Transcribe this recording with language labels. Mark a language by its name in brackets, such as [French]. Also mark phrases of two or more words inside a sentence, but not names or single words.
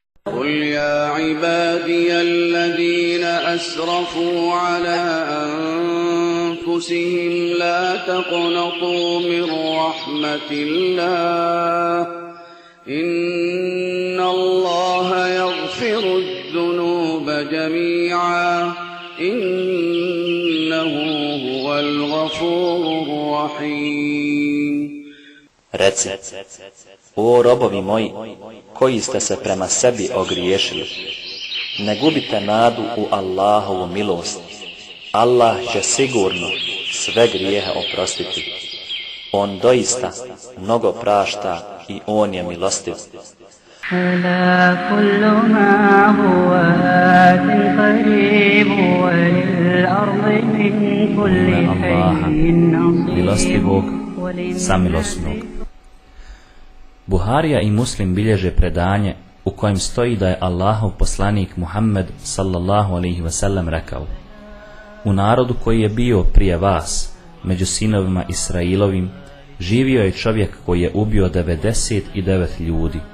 [Arabic] قل يا عبادي الذين أسرفوا على أنفسهم لا تقنطوا من رحمة الله إن الله يغفر الذنوب جميعا إنه هو الغفور الرحيم. [Bosnian] Reci, o robovi moji, koji ste se prema sebi ogriješili, ne gubite nadu u Allahovu milost. Allah će sigurno sve grijehe oprostiti. On doista mnogo prašta i on je milostiv. [Arabic] ألا كل ما هو آت قريب وللأرض من كل حي [Bosnian] milostivog, samilosnog. Buharija i Muslim bilježe predanje u kojem stoji da je Allahov poslanik Muhammed [Arabic] صلى الله عليه وسلم [Bosnian] rekao: u narodu koji je bio prije vas, među sinovima Israilovim, živio je čovjek koji je ubio 99 ljudi.